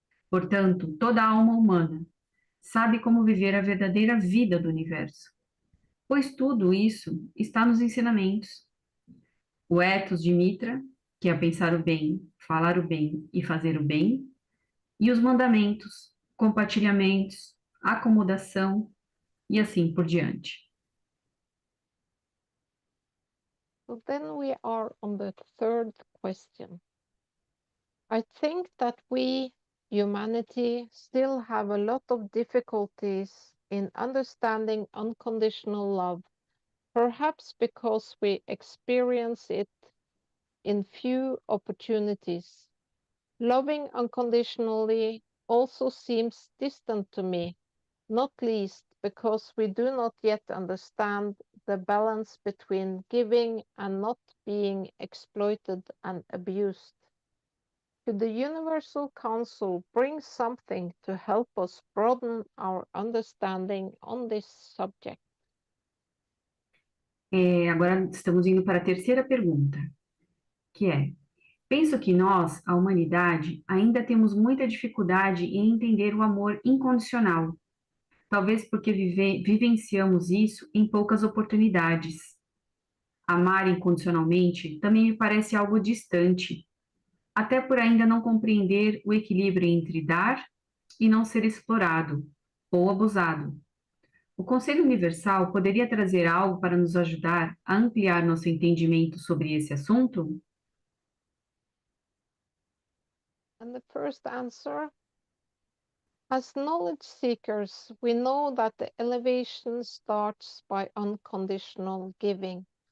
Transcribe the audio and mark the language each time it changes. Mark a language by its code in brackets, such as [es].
[pt] Portanto, toda alma humana sabe como viver a verdadeira vida do universo, pois tudo isso está nos ensinamentos. O ethos de Mitra, que é pensar o bem, falar o bem e fazer o bem, e os mandamentos, compartilhamentos, acomodação e assim por diante. [en] So then we are on the third question. I think that we, humanity, still have a lot of difficulties in understanding unconditional love, perhaps because we experience it in few opportunities. Loving unconditionally also seems distant to me, not least because we do not yet understand the balance between giving and not being exploited and abused. Could the Universal Council bring something to help us broaden our understanding on this subject? [pt] Agora estamos indo para a terceira pergunta, que é: penso que nós, a humanidade, ainda temos muita dificuldade em entender o amor incondicional, talvez porque vivenciamos isso em poucas oportunidades. Amar incondicionalmente também me parece algo distante, até por ainda não compreender o equilíbrio entre dar e não ser explorado ou abusado. O Conselho Universal poderia trazer algo para nos ajudar a ampliar nosso entendimento sobre esse assunto? [en] And the first answer: as knowledge seekers, we know that the elevation starts by unconditional giving.